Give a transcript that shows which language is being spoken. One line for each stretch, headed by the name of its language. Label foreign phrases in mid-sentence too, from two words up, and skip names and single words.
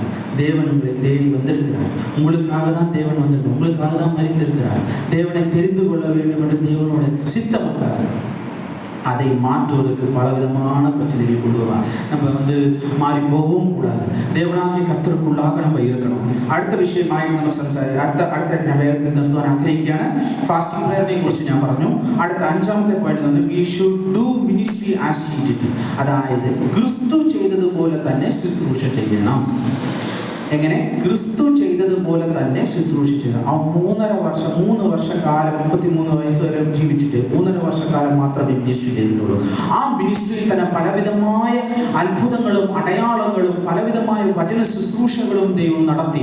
Tamil: தேவன் உங்களை தேடி வந்திருக்கிறார். உங்களுக்காக தான் தேவன் வந்திருக்கிறார், உங்களுக்காக தான் மரித்திருக்கிறார். தேவனை தெரிந்து கொள்ள வேண்டும் என்று தேவனோட சித்தமக்கார். அதை மாற்றுவதற்கு பலவிதமான பிரச்சனைகள் கொண்டு வருவார். நம்ம மாறி போகவும் கூடாது. தேவனாகிய கர்த்தருக்குள்ளாக நம்ம இருக்கணும்.
Malayalam: അടുത്ത വിഷയമായി നമ്മൾ അടുത്ത ഞാൻ വേഗത്തിൽ നിർത്തുവാൻ ആഗ്രഹിക്കുകയാണ്.
English: fasting prayer
Malayalam: കുറിച്ച് ഞാൻ പറഞ്ഞു. അടുത്ത 5ാമത്തെ പോയിന്റ്
English: we should do ministry as he did.
Malayalam: അതായത് ക്രിസ്തു ചെയ്തതുപോലെ തന്നെ ശുശ്രൂഷ ചെയ്യണം. എങ്ങനെ? ക്രിസ്തു ചെയ്തതുപോലെ തന്നെ ശുശ്രൂഷ ചെയ്യണം. ആ 3 വർഷക്കാലം 33 വയസ്സ് വരെ ജീവിച്ചിട്ട് 3 വർഷക്കാലം മാത്രമേ മിനിസ്ട്രി ചെയ്തിട്ടുള്ളൂ. ആ മിനിസ്ട്രിയിൽ തന്നെ പലവിധമായ അത്ഭുതങ്ങളും അടയാളങ്ങളും പലവിധമായ വചന ശുശ്രൂഷകളും ദൈവം നടത്തി.